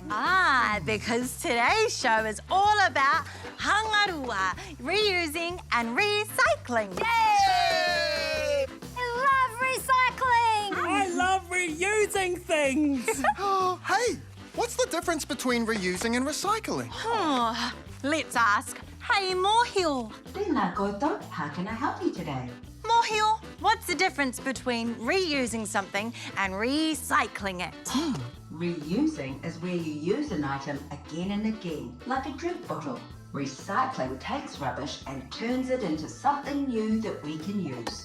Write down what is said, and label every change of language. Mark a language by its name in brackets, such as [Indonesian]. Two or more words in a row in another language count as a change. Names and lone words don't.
[English] Because today's show is all about hangarua, reusing and recycling. Yay! I love recycling. I love reusing things. Oh, hey, what's the difference between reusing and recycling? Let's ask. Hey, Mohio. [Māori] Tēnā koutou, [English] how can I help you today? Mohio, what's the difference between reusing something and recycling it? Reusing is where you use an item again and again, like a drink bottle. Recycling takes rubbish and turns it into something new that we can use.